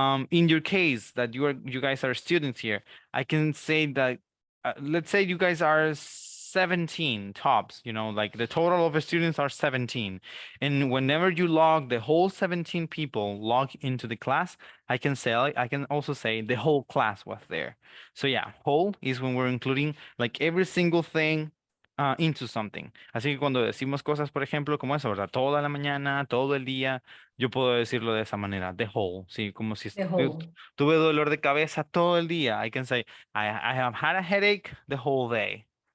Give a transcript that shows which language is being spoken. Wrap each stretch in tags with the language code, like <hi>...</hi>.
<en>In your case that you guys are students here, I can say that let's say you guys are 17 tops, you know, like the total of the students are 17. And whenever you log the whole 17 people log into the class, I can also say the whole class was there. So yeah, whole is when we're including like every single thing into something.</en> <es>Así que cuando decimos cosas, por ejemplo, como eso, ¿verdad? Toda la mañana, todo el día, yo puedo decirlo de esa manera,</es> <en>the whole,</en> <es>sí, como si</es> <en>The whole.</en> <es>tuve dolor de cabeza todo el día.</es> <en>I can say, I have had a headache the whole day.</en>